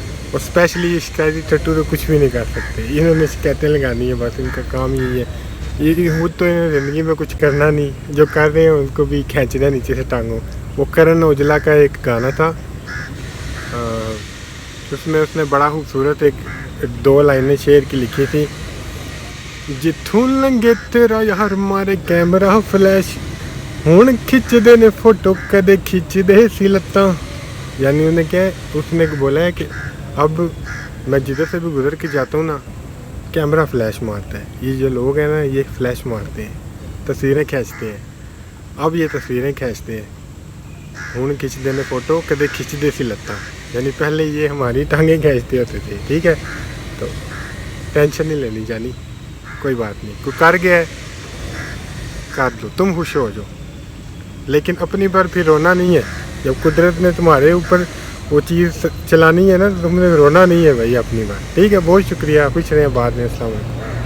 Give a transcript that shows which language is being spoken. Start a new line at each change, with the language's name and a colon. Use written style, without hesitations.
Urdu: اور اسپیشلی یہ شکایتی ٹٹو تو کچھ بھی نہیں کر سکتے. انہوں نے شکایتیں لگانی ہیں بس، ان کا کام یہی ہے. یہ خود تو انہوں نے زندگی میں کچھ کرنا نہیں، جو کر رہے ہیں ان کو بھی کھینچنا ہے نیچے سے ٹانگوں. وہ کرن اوجلا کا ایک گانا تھا، اس میں اس نے بڑا خوبصورت ایک 2 لائنیں شعر کی لکھی تھی.
Punjabi: جتھوں لنگے تیرا یار مارے کیمرہ فلیش، ہون کھچ دے نے فوٹو کدے کھچ دے سی لتاں.
Urdu: یعنی انہیں کیا ہے، اس نے بولا ہے کہ اب میں جدھر سے بھی گزر کے جاتا ہوں نا، کیمرہ فلیش مارتا ہے. یہ جو لوگ ہیں نا، یہ فلیش مارتے ہیں، تصویریں کھینچتے ہیں. اب یہ تصویریں کھینچتے ہیں،
Punjabi: ہون کھچ دے نے فوٹو کدے کھچ دے سی لتاں.
Urdu: یعنی پہلے یہ ہماری ٹانگیں کھینچتے ہوتے تھے. ٹھیک ہے، تو ٹینشن نہیں لینی جانی، کوئی بات نہیں. کوئی کر گیا ہے کر دو، تم خوش ہو جاؤ، لیکن اپنی پر پھر رونا نہیں ہے. جب قدرت نے تمہارے اوپر وہ چیز چلانی ہے نا، تو تم نے رونا نہیں ہے بھائی اپنی بات. ٹھیک ہے، بہت شکریہ. خوش رہیں بعد میں. السلام علیکم.